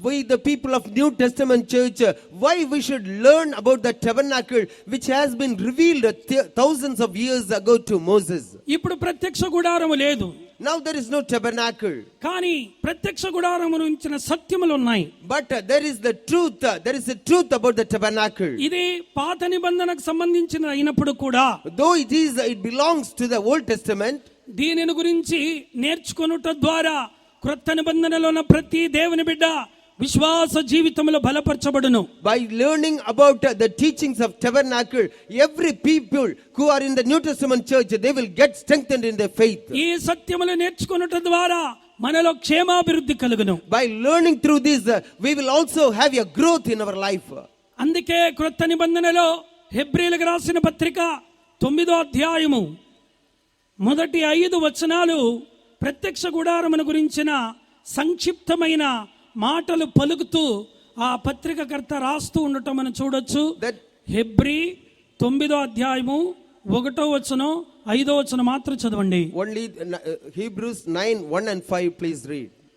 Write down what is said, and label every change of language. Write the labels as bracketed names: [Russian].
[English] We the people of New Testament church, why we should learn about the tabernacle which has been revealed thousands of years ago to Moses. [Telugu] ఇప్పుడు ప్రత్యక్ష గుడారము లేదు. [English] Now there is no tabernacle. [Telugu] కానీ ప్రత్యక్ష గుడారము గురించిన సత్యములు ఉన్నాయి. [English] But there is the truth. There is a truth about the tabernacle. [Telugu] ఇది పాత నిబంధనకు సంబంధించిన అయినప్పుడు కూడా, [English] though it belongs to the Old Testament, [Telugu] దీనిని గురించి నేర్చుకొనుట ద్వారా క్రొత్త నిబంధనలో ఉన్న ప్రతి దేవుని బిడ్డ విశ్వాస జీవితంలో బలపరచబడును. [English] By learning about the teachings of tabernacle, every people who are in the New Testament church, they will get strengthened in their faith. [Telugu] ఈ సత్యములు నేర్చుకొనుట ద్వారా మనలో క్షేమాభివృద్ధి కలుగును. [English] By learning through this, we will also have a growth in our life. [Telugu] అందుకే క్రొత్త నిబంధనలో హెబ్రీయులకు రాసిన పత్రిక 9వ అధ్యాయము మొదటి 5 వచనాలు ప్రత్యక్ష గుడారమును గురించిన సంక్షిప్తమైన మాటలు పలుకుతూ ఆ పత్రికకర్త రాస్తూ ఉండటం మనం చూడొచ్చు. హెబ్రీ 9వ అధ్యాయము 1వ వచనం 5వ వచనం మాత్రం చదవండి. [English] Only Hebrews 9:1 and 5 please read.